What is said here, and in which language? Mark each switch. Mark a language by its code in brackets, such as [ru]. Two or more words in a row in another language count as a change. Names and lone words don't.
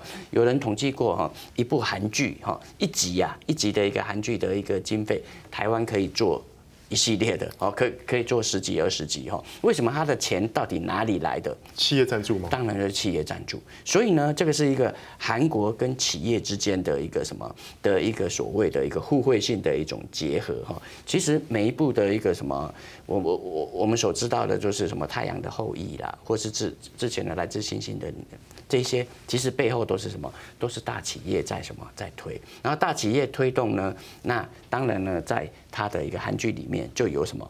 [zh] 有人統計過哈，一部韓劇哈，一集的一個韓劇的一個經費，台灣可以做一系列的哦，可以做10幾20集哈。為什麼它的錢到底哪裡來的？企業贊助嗎？當然是企業贊助。所以呢，這個是一個韓國跟企業之間的一個什麼的一個所謂的一個互惠性的一種結合哈。其實每一部的一個什麼，我們所知道的就是什麼《太陽的後裔》啦，或是之前的《來自星星的这些其实背后都是什么？都是大企业在什么在推。然后大企业推动呢，那当然呢，在它的一个韩剧里面就有什么？